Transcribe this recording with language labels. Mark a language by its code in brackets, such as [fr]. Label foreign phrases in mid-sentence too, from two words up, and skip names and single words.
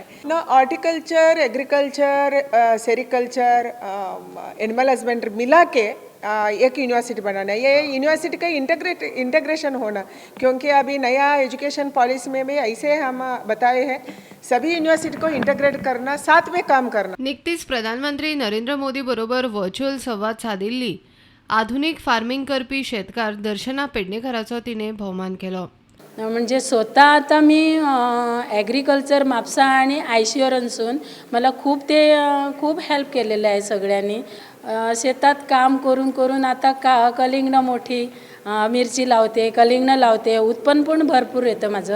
[hi] ना [en] horticulture, agriculture, sericulture, animal husbandry [hi] मिला के एक यूनिवर्सिटी बनाना है। ये यूनिवर्सिटी का इंटीग्रेशन होना, क्योंकि अभी नया [en] education policy [hi] में भी ऐसे हम बताए हैं, सभी यूनिवर्सिटी को इंटीग्रेट करना, साथ में काम करना। [kok] नुकतीच प्रधानमंत्री नरेंद्र मोदी बरोबर व्हर्च्युअल संवाद साधिल्ली आधुनिक फार्मिंग करपी शेतकार दर्शना पेडणेकराचो तिने भोवमान केलो। [mr] म्हणजे स्वतः आता मी ॲग्रिकल्चर म्हापसा आणि आयसीआरसून मला खूप हेल्प केलेलं आहे सगळ्यांनी। शेतात काम करून करून आता कलिंगड मोठी मिरची लावते, कलिंगड लावते, उत्पन्न पण भरपूर येतं माझं।